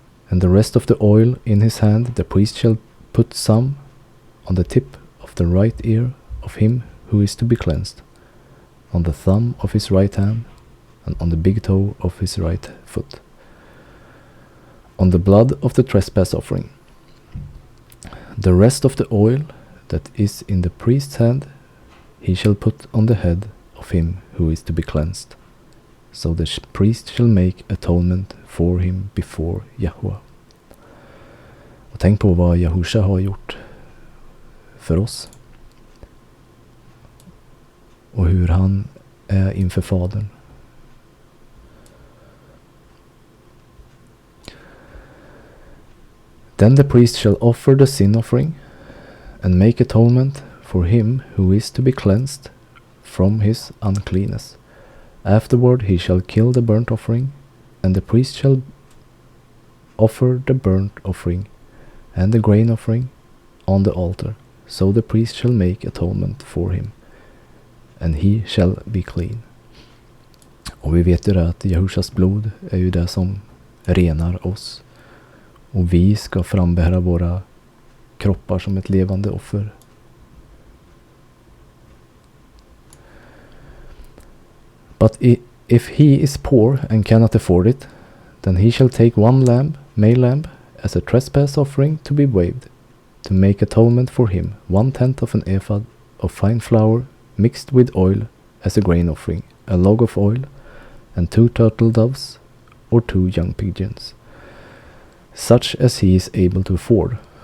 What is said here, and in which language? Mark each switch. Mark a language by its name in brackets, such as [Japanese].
[English] And the rest of the oil in his hand the priest shall put some on the tip of the right ear of him who is to be cleansed, on the thumb of his right hand, and on the big toe of his right foot, on the blood of the trespass offering. The rest of the oil that is in the priest's hand he shall put on the head of him who is to be cleansed. So the priest shall make atonement for him before Yahweh. [Swedish] Och tänk på vad Yahusha har gjort för oss. Och hur han är inför Fadern. [English] Then the priest shall offer the sin offering and make atonement for him who is to be cleansed from his uncleanness. Afterward he shall kill the burnt offering, and the priest shall offer the burnt offering and the grain offering on the altar. So the priest shall make atonement for him, and he shall be clean. [Swedish] Och vi vet ju det att Jehushas blod är ju det som renar oss. Och vi ska frambära våra kroppar som ett levande offer. [English] But if he is poor and cannot afford it, then he shall take 1 lamb, male lamb, as a trespass offering to be waved, to make atonement for him, 1/10 of an ephah of fine flour mixed with oil as a grain offering, a log of oil, and 2 turtle doves or 2 young pigeons, such as he is able to afford.